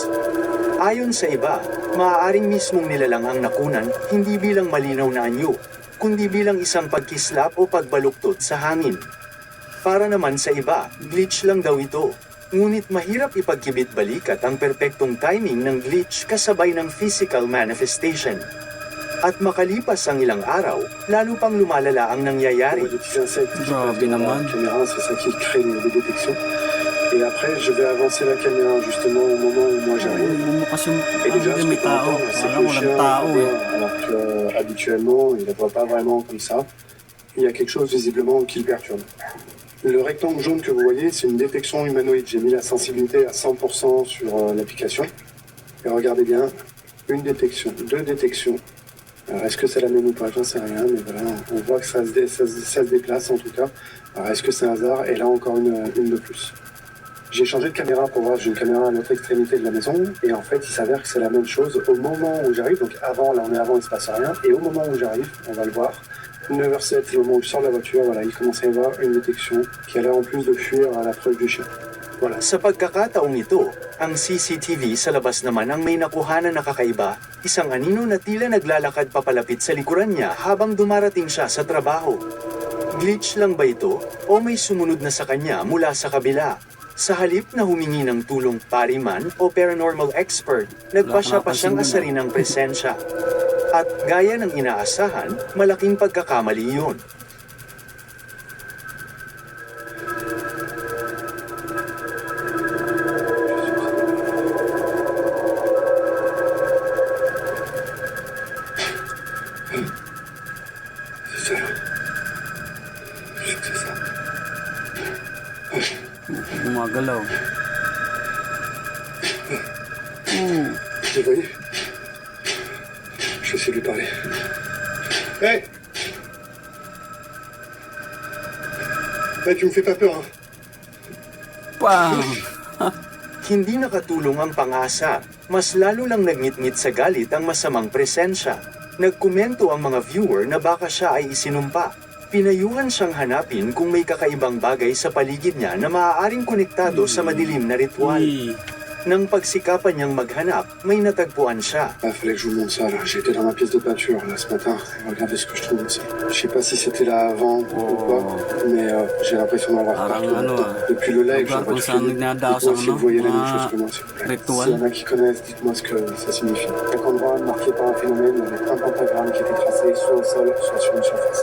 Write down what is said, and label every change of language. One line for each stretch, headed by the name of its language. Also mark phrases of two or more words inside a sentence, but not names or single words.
Filipino: Ayon sa iba, maaaring mismong nilalang ang nakunan hindi bilang malinaw na anyo, kundi bilang isang pagkislap o pagbaluktot sa hangin. Para naman sa iba, glitch lang daw ito. Ngunit mahirap ipagkibit balikat ang perpektong timing ng glitch kasabay ng
English: physical manifestation.
Filipino: At makalipas ang ilang araw, lalo pang lumalala ang nangyayari.
French: Des petits insectes qui
Filipino: Grabe
French: passent devant
Filipino: naman.
French: la caméra, c'est ça qui crée les détections. Et après, je vais avancer la caméra justement au moment où moi j'arrive.
Filipino: Bumukas yung,
French: Et déjà, ce
Filipino: may
French: que tu
Filipino: tao.
French: entends, c'est que
Filipino: Alam,
French: le
Filipino: walang
French: chien
Filipino: tao eh.
French: aboie, alors qu'habituellement, il ne voit pas vraiment comme ça. Il y a quelque chose visiblement qui le perturbe. Le rectangle jaune que vous voyez, c'est une détection humanoïde. J'ai mis la sensibilité à 100% sur l'application. Et regardez bien, une détection, deux détections. Alors, est-ce que c'est la même ou pas? J'en sais rien, mais voilà, on voit que ça se déplace en tout cas. Alors, est-ce que c'est un hasard? Et là, encore une de plus. J'ai changé de caméra pour voir, j'ai une caméra à l'autre extrémité de la maison, et en fait, il s'avère que c'est la même chose au moment où j'arrive. Donc avant, là on est avant, il se passe rien, et au moment où j'arrive, on va le voir, 9h07, le moment où je sors de la voiture, voilà, il commence à y avoir une détection qui a l'air en plus de fuir à l'approche du chien. Voilà.
Filipino: Sa pagkakataong ito, ang CCTV sa labas naman ang may nakuhanan na kakaiba, isang anino na tila naglalakad papalapit sa likuran niya habang dumarating siya sa trabaho. Glitch lang ba ito o may sumunod na sa kanya mula sa kabila? Sa halip na humingi ng tulong pariman o
English: paranormal expert,
Filipino: nagpasya pa siyang asarin ng presensya. At gaya ng inaasahan, malaking pagkakamali yun.
French: C'est ça. Je sais que c'est ça.
Filipino: Gumagalaw.
French: Vous voyez? Je vais essayer de lui parler. Hey! Hey, tu me fais pas peur, hein? Bam!
Filipino: Hindi nakatulong ang pang-asa, mas lalo lang nagngit-ngit sa galit ang masamang presensya. Nagkomento ang mga viewer na baka siya ay isinumpa. Pinayuhan siyang hanapin kung may kakaibang bagay sa paligid niya na maaaring konektado sa madilim na ritual. Nang pagsikapan niyang maghanap, may natagpuan siya.
French: Il fallait que je vous montre ça, là. J'étais dans ma pièce de peinture, là, ce matin. Regardez ce que je trouve aussi. Je sais pas si c'était là avant ou quoi, mais j'ai l'impression d'en voir
Filipino: Parang
French: partout.
Filipino: ano
French: Depuis le live, je
Filipino: lugar
French: vois
Filipino: kung
French: tout
Filipino: saan
French: filmer.
Filipino: nagdadaos
French: Dites-moi
Filipino: ang
French: si vous voyez la même
Filipino: mga
French: chose que moi, s'il vous plaît.
Filipino: ritual.
French: S'il y en a qui connaissent, dites-moi ce que ça signifie. Chaque endroit marqué par un phénomène, il y avait un pentagramme qui était tracé soit au sol, soit sur une surface.